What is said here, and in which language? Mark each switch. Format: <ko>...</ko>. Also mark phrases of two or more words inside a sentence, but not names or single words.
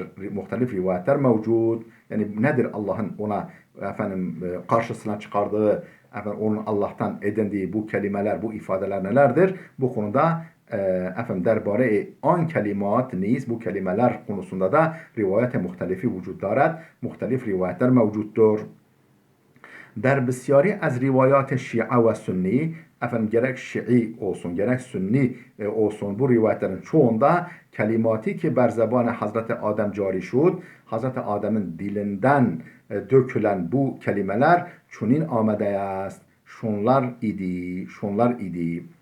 <tr>Muhtelif rivayetler mevcut. Yani nedir Allah'ın ona efendim karşısına çıkardığı, efendim onun Allah'tan edindiği bu kelimeler, bu ifadeler nelerdir? Bu konuda efendim</tr> <fa>دربارهٔ آن کلمات نیز</fa> <tr>bu kelimeler konusunda da</tr> <fa>روایت مختلفی وجود دارد.</fa> <tr>Muhtelif rivayetler mevcuttur.</tr> <fa>در بسیاری از روایات شیعه و سنی</fa> <tr>efendim gerek Şii olsun gerek Sünni olsun bu rivayetlerin çoğunda</tr> <fa>کلماتی که بر زبان حضرت آدم جاری شد,</fa> <tr>Hazreti Adem'in dilinden dökülen bu kelimeler</tr> <fa>چنین آمده است.</fa> <tr>Şunlar idi.</tr>